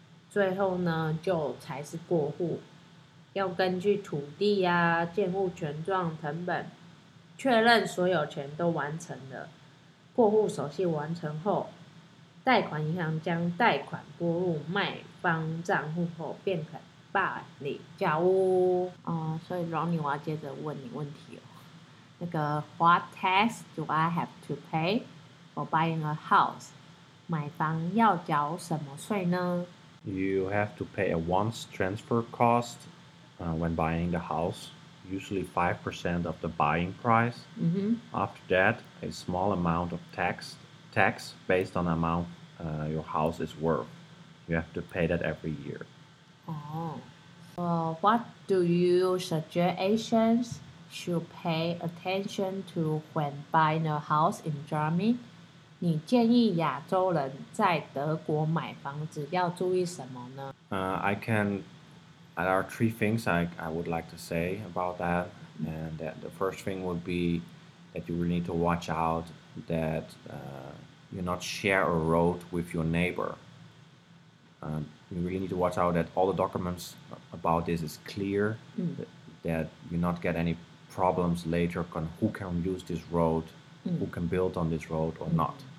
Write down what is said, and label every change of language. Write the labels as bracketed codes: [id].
[zh] 最后呢，就才是过户，要根据土地啊、建物权状、成本确认所有权都完成了，过户手续完成后，贷款银行将贷款拨入卖方账户后，便可办理交屋。哦，所以 Ronnie， 我要接着问你问题哦。那个 [en] What tax do I have to pay for buying a house？ [zh] 买房要缴什么税呢 [en] ？You have to pay a once transfer cost, when buying the house. Usually 5% of the buying price. After that, a small amount of tax based on the amount your house is worth. You have to pay that every year. What do you suggest Asians should pay attention to when buying a house in Germany? [zh] 你建议亚洲人在德国买房子要注意什么呢？ [en] There are three things I would like to say about that, and that the first thing would be that you really need to watch out that you not share a road with your neighbor. You really need to watch out that all the documents about this is clear, that you not get any problems later on who can use this road, who can build on this road or not.